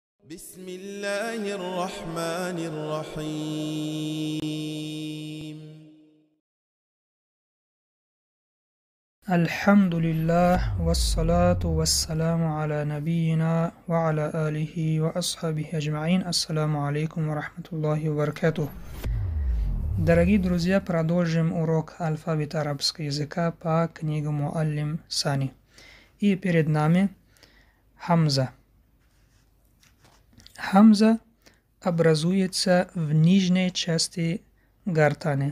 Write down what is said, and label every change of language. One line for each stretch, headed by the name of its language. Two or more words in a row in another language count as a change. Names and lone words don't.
Arabic: بسم الله الرحمن الرحيم. الحمد لله والصلاة والسلام على نبينا وعلى آله وأصحابه أجمعين. السلام عليكم ورحمة الله وبركاته.
Russian: Дорогие друзья, продолжим урок алфавита арабского языка по книге Муаллим Сани. И перед нами хамза. Хамза образуется в нижней части гортани.